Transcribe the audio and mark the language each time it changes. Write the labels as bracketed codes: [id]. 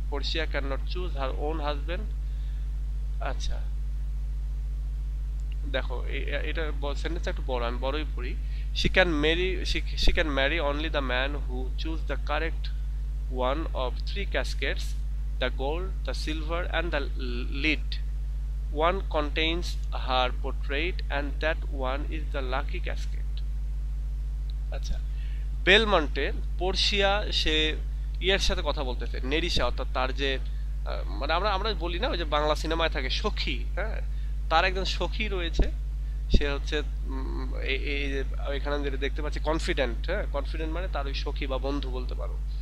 [en] Portia cannot choose her own husband. [bn] আচ্ছা, দেখো এটা সেন্টেন্সটা একটু বড়, আমি বড়ই পড়ি। [en] she can marry only the man who choose the correct one of three caskets, the gold, the silver and the lead. One contains her portrait and that one is the lucky casket. [bn] আচ্ছা, বেলমন্টে Portia সে ইয়ের সাথে কথা বলতেছে, নেরিশা অর্থাৎ তার যে মানে আমরা আমরা বলি না ওই যে বাংলা সিনেমায় থাকে সখী, হ্যাঁ, তার একজন সখী রয়েছে, সে হচ্ছে এই যে এখানে যেটা দেখতে পাচ্ছি কনফিডেন্ট, হ্যাঁ, কনফিডেন্ট মানে তার ওই সখী বা বন্ধু বলতে পারো।